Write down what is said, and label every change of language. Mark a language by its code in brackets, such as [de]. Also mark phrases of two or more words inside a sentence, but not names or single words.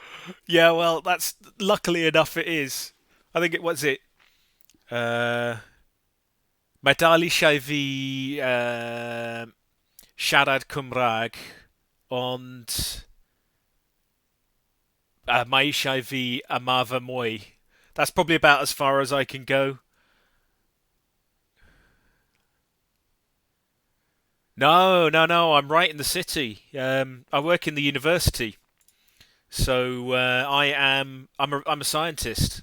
[en] Yeah, well, that's luckily enough. It is. I think it was it. [cy] Mae dal eisiau fi siarad Cymraeg, ond mae eisiau fi ymarfer mwy. [en] That's probably about as far as I can go. No, no, no. I'm right in the city. I work in the university, so I'm a scientist.